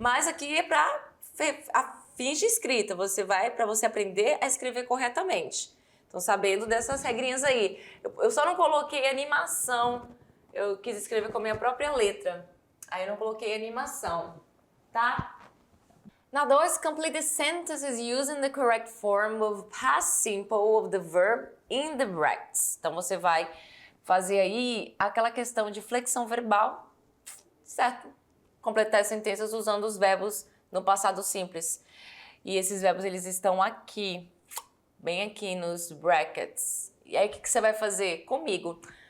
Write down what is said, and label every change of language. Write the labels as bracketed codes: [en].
[pt] Mas aqui é para fins de escrita. Você vai para você aprender a escrever corretamente. Então, sabendo dessas regrinhas aí. Eu só não coloquei animação. Eu quis escrever com a minha própria letra. Aí eu não coloquei animação, tá? [en] Now, those complete the sentences using the correct form of past simple of the verb in the brackets. [pt] Então, você vai fazer aí aquela questão de flexão verbal, certo? Completar as sentenças usando os verbos no passado simples. E esses verbos, eles estão aqui, bem aqui nos brackets. E aí, o que você vai fazer comigo?